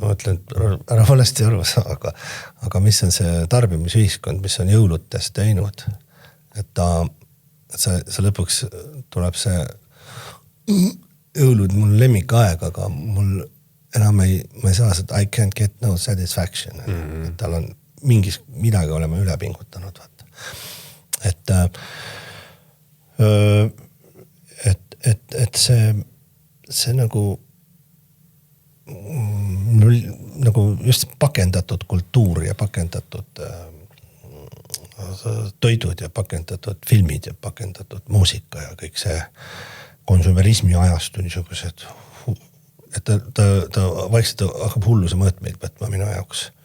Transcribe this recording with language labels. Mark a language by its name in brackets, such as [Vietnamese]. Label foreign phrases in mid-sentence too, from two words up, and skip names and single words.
[Estonian] Ma mõtlen, et ära valesti aru saa, aga mis on see tarbimisühiskond, mis on jõulutest teinud? Et see lõpuks tuleb see jõulud mul lemmikaeg, aga mul enam ei saa seda [English] I can't get no satisfaction. [Estonian] Et tal on midagi oleme üle pingutanud. Vaata. Et see nagu just pakendatud kultuur ja pakendatud toidud ja pakendatud filmid ja pakendatud muusika ja kõik see konsumerismi ajastu niisugused, et ta vaikselt hakkab hulluse mõõtmeid võtma minu jaoks.